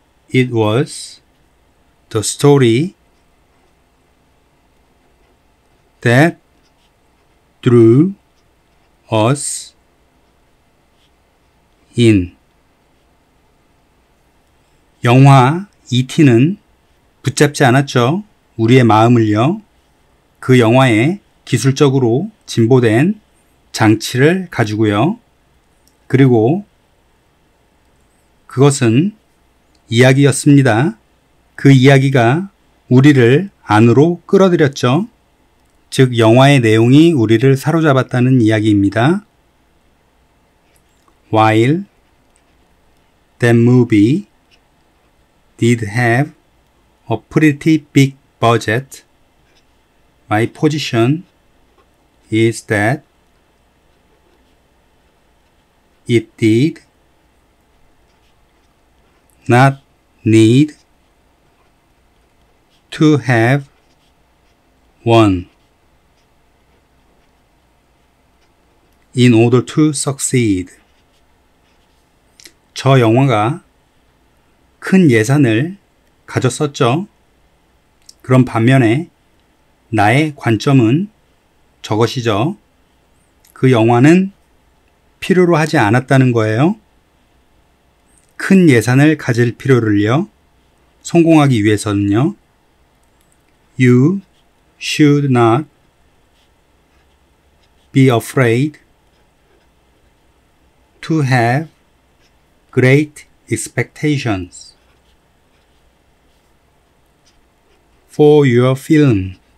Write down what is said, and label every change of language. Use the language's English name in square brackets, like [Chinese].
[English] It was the story that drew us in. [Korean] 영화 E.T.는 붙잡지 않았죠. 우리의 마음을요. 그 영화에 기술적으로 진보된 장치를 가지고요. 그리고 그것은 이야기였습니다. 그 이야기가 우리를 안으로 끌어들였죠. 즉 영화의 내용이 우리를 사로잡았다는 이야기입니다. [English] While that movie did have a pretty big budget, my position is that it did not need to have one in order to succeed. [Korean] 저 영화가 큰 예산을 가졌었죠. 그런 반면에 나의 관점은 저것이죠. 그 영화는 필요로 하지 않았다는 거예요. 큰 예산을 가질 필요를요. 성공하기 위해서는요. [English] You should not be afraid to have great expectations for your film.